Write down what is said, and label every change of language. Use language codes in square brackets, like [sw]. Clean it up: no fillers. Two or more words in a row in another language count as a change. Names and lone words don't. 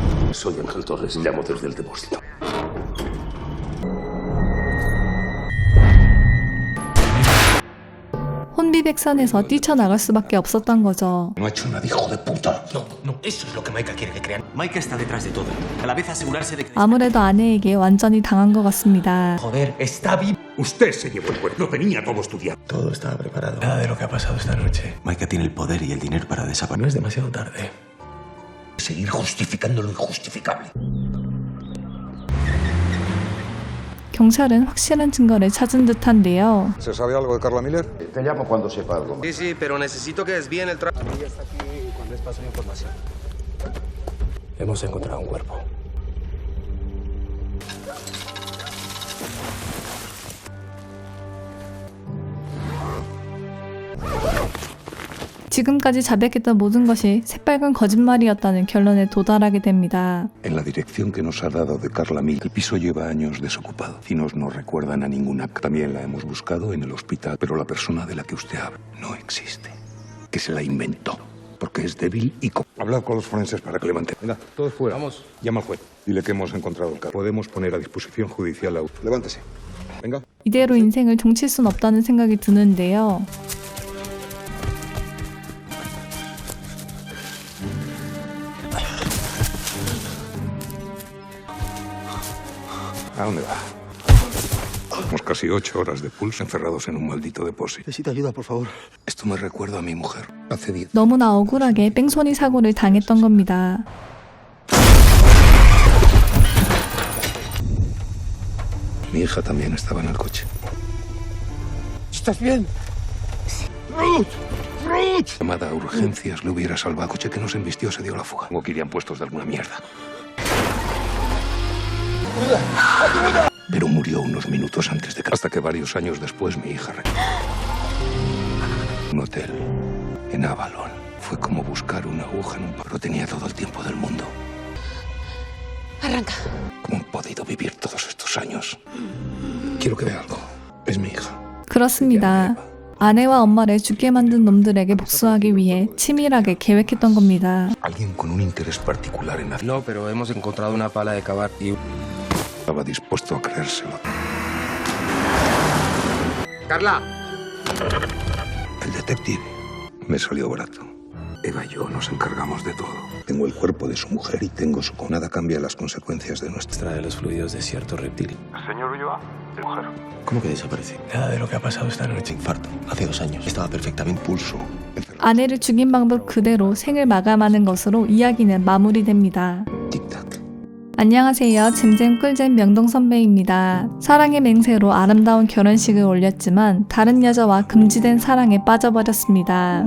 [es] Soy Ángel Torres, llamo desde el depósito. [ko] 혼비백산에서 뛰쳐나갈 수밖에 없었던 거죠. [es] No ha hecho nada, hijo de puta. No, eso es lo que Maika quiere que crean. Maika está detrás de todo. A la vez asegurarse de que... [ko] 아무래도 아내에게 완전히 당한 것 같습니다. [es] Joder, está vivo. Usted se llevó el cuerpo. Lo tenía todo estudiado. Todo estaba preparado. Nada de lo que ha pasado esta noche. Maika tiene el poder y el dinero para desaparecer. No es demasiado tarde. Seguir justificando lo injustificable. [ko] 경찰은 확실한 증거를 찾은 듯한데요. [es] ¿Se sabe algo de Carla Miller? Te llamo cuando sepa algo. Sí, pero necesito que desvíen el trabajo. Hemos encontrado un cuerpo. [ko] 지금까지 자백했던 모든 것이 새빨간 거짓말이었다는 결론에 도달하게 됩니다. [es] En la dirección que nos ha dado de Carla Miller, el piso lleva años desocupado. Vecinos no recuerdan a ninguna. También la hemos buscado en el hospital, pero la persona de la que usted habla no existe. Que se la inventó, porque es débil y... Hablad con los forenses para que levanten. Venga, todos fuera. Vamos. Llama al juez. Dile que hemos encontrado el caso. Podemos poner a disposición judicial a... Levántese. Venga. [ko] 이대로 인생을 종칠 순 없다는 생각이 드는데요. [es] ¿A dónde va? Tenemos casi 8 horas de pulso encerrados en un maldito depósito. Necesita ayuda, por favor. Esto me recuerda a mi mujer. Hace 10. [ko] 너무나 억울하게 뺑소니 사고를 당했던 겁니다. [es] Mi hija también estaba en el coche. ¿Estás bien? ¡Ruth! Llamada a urgencias le hubiera salvado. El coche que nos embistió se dio la fuga. Tengo que irían puestos de alguna mierda. Pero murió unos minutos antes de que... Hasta que varios años después mi hija... Un hotel en Avalon. Fue como buscar una aguja en un... Pero tenía todo el tiempo del mundo. Arranca. ¿Cómo han podido vivir todos estos años? Quiero que vea algo. Es mi hija. [ko] 그렇습니다. 아내와 엄마를 죽게 만든 놈들에게 복수하기 위해 치밀하게 계획했던 겁니다. [es] Alguien con un interés particular en hacer... No, pero hemos encontrado una pala de cavar y... Estaba dispuesto a creérselo. ¡Carla! El detective me salió barato. Eva y yo nos encargamos de todo. Tengo el cuerpo de su mujer y tengo su... Nada cambia las consecuencias de nuestra... Extrae los fluidos de cierto reptil. Señor Ulloa, de mujer. ¿Cómo que desaparece? Nada de lo que ha pasado esta noche. Infarto. Hace 2 años. Estaba perfectamente. Pulso. [ko] 아내를 죽인 방법 그대로 생을 마감하는 것으로 이야기는 마무리됩니다. [es] tic-tac. [ko] 안녕하세요. 잼잼 꿀잼 명동 선배입니다. 사랑의 맹세로 아름다운 결혼식을 올렸지만 다른 여자와 금지된 사랑에 빠져버렸습니다.